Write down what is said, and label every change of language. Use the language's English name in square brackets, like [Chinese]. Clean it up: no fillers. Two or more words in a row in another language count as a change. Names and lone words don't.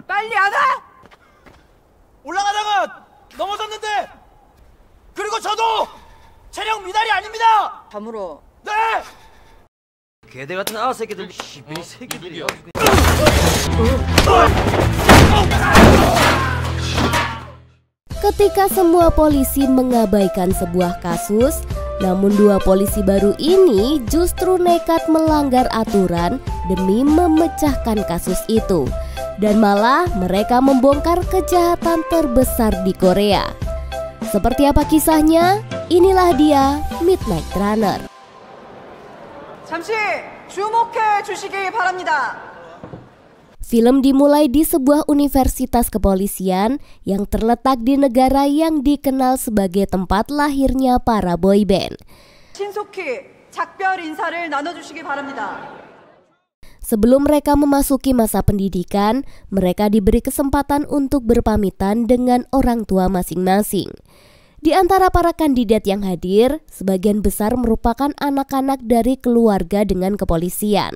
[Korean] 빨리 안 와! 올라가다가 넘어졌는데 그리고 저도 체력 미달이 아닙니다. 감으로. 네. 개들 같은 아새끼들 이 새끼들이야. [Indonesian] Ketika semua polisi mengabaikan sebuah kasus, namun dua polisi baru ini justru nekat melanggar aturan demi memecahkan kasus itu. Dan malah mereka membongkar kejahatan terbesar di Korea. Seperti apa kisahnya? Inilah dia Midnight Runner. [Korean] 잠시 주목해 주시기 바랍니다. [Indonesian] Film dimulai di sebuah universitas kepolisian yang terletak di negara yang dikenal sebagai tempat lahirnya para boyband. [Korean] 신속히 작별 인사를 나눠주시기 바랍니다. [Indonesian] Sebelum mereka memasuki masa pendidikan, mereka diberi kesempatan untuk berpamitan dengan orang tua masing-masing. Di antara para kandidat yang hadir, sebagian besar merupakan anak-anak dari keluarga dengan kepolisian.